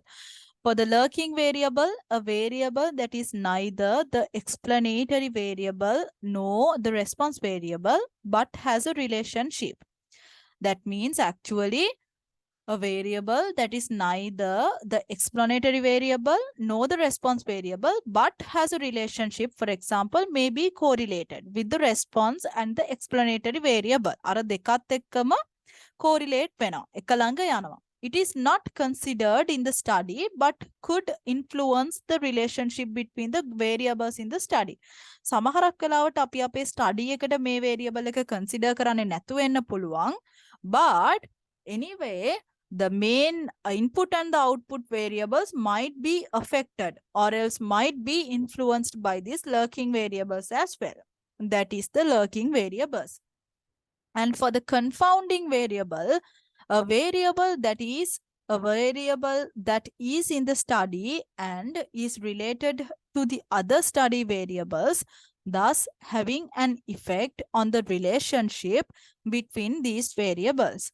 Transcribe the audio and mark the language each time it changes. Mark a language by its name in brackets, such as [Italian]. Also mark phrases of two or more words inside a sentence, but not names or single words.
[English] For the lurking variable, a variable that is neither the explanatory variable nor the response variable but has a relationship. That means actually a variable that is neither the explanatory variable nor the response variable but has a relationship, for example, may be correlated with the response and the explanatory variable. [Sinhala] අර දෙකත් එක්කම correlate වෙනවා. එක ළඟ යනවා. [English] It is not considered in the study but could influence the relationship between the variables in the study. [Sinhala] සමහරක් වෙලාවට අපි අපේ study එකට මේ variable එක consider කරන්නේ නැතුව වෙන්න පුළුවන්. [English] But anyway, the main input and the output variables might be affected or else might be influenced by these lurking variables as well. That is the lurking variables. And for the confounding variable, a variable that is in the study and is related to the other study variables, thus having an effect on the relationship between these variables.